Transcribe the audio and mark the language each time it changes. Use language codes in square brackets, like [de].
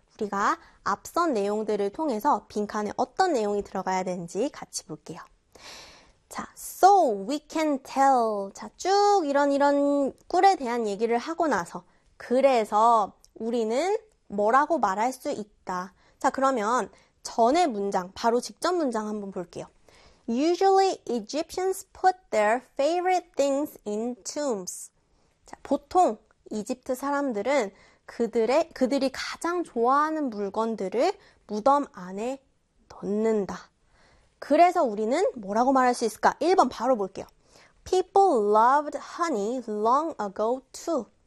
[ko] 우리가 앞선 내용들을 통해서 빈칸에 어떤 내용이 들어가야 되는지 같이 볼게요. [en] 자, so we can tell. [ko] 자, 쭉 이런 꿀에 대한 얘기를 하고 나서 그래서 우리는 뭐라고 말할 수 있다. 자, 그러면 전의 문장, 바로 직접 문장 한번 볼게요. [en] Usually Egyptians put their favorite things in tombs. [ko] 자, 보통 이집트 사람들은 그들이 가장 좋아하는 물건들을 무덤 안에 넣는다. 그래서 우리는 뭐라고 말할 수 있을까? 1번 바로 볼게요. [en] People loved honey long ago too.